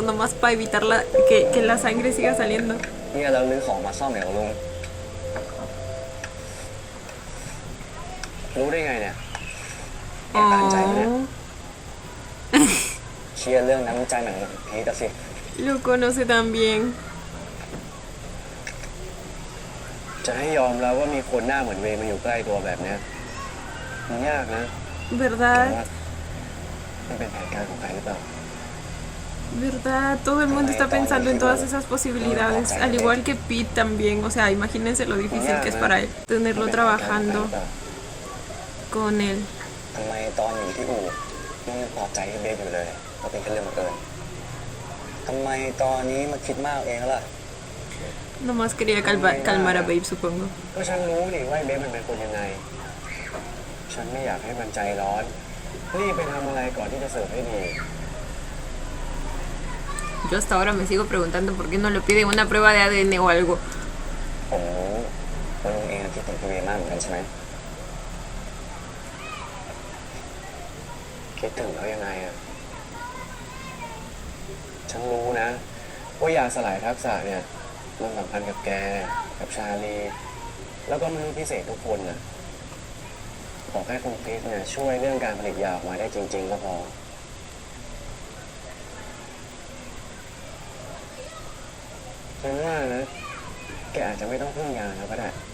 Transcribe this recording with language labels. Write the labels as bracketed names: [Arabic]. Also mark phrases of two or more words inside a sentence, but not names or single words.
[Spanish] Nomás para evitar que la sangre siga saliendo. Oh. Lo conoce también. [Thai] จะให้ยอมแล้วว่ามีคนหน้าเหมือนเวย์มาอยู่ใกล้ตัวแบบเนี้ยมันยากนะ [Spanish] ¿Verdad? [Thai] มันเป็นแผนการของใครหรือเปล่า [Spanish] ¿Verdad? Todo el mundo está pensando en todas esas posibilidades. Al igual que Pete también. O sea, imagínense lo difícil que es para él tenerlo trabajando con él. [Thai] ทำไมตอนอยู่ที่อู่ มึงยังปลอบใจให้เบฟอยู่เลยว่าเป็นแค่เรื่องบังเอิญทำไมตอนนี้มาคิดมากเองล่ะ [Spanish] Nomás quería calmar a Babe, supongo. [Thai] ก็ฉันรู้ดิว่าไอ้เบฟมันเป็นคนยังไง ฉันไม่อยากให้มันใจร้อนรีบไปทำอะไรก่อนที่จะเสิร์ฟให้ดี [Spanish] Yo hasta ahora me sigo preguntando por qué no le piden una prueba de ADN o algo. [Thai] ผมว่าลุงเองคิดถึงพี่เบฟมากเหมือนกันใช่ไหมคิดถึงเขายังไงอะฉัน รู้นะว่ายาสลายทักษะเนี่ยมันสำคัญกับแกกับชาลีแล้วก็มนุษย์พิเศษทุกคนน่ะขอแค่คุณคริสเนี่ยช่วยเรื่องการผลิตยาออกมาได้จริงๆก็พอฉันว่านะแกอาจจะไม่ต้องพึ่งยาแล้วก็ได้